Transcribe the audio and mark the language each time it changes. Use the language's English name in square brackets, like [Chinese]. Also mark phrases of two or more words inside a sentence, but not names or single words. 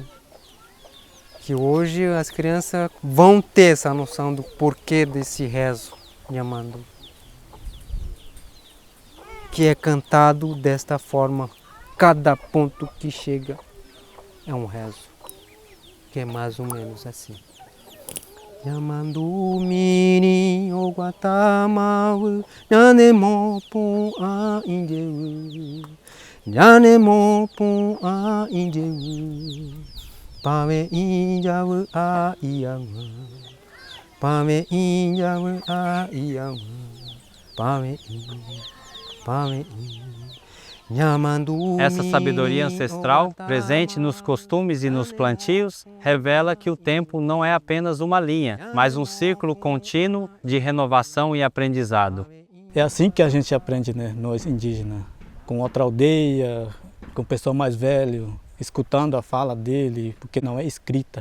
[Portuguese] Que hoje as crianças vão ter essa noção do porquê desse rezo nhamandu, que é cantado desta forma, cada ponto que chega é um rezo, que é mais ou menos assim. [Guarani] Nhamandu mirim oguatamau, nhanemo pum a indeu, nhanemo pum a indeu, pame injau a iama, pame injau a iama, pame [Portuguese] Essa sabedoria ancestral, presente nos costumes e nos plantios, revela que o tempo não é apenas uma linha, mas um círculo contínuo de renovação e aprendizado. É assim que a gente aprende, né, nós indígenas, com outra aldeia, com o pessoal mais velho, escutando a fala dele, porque não é escrita.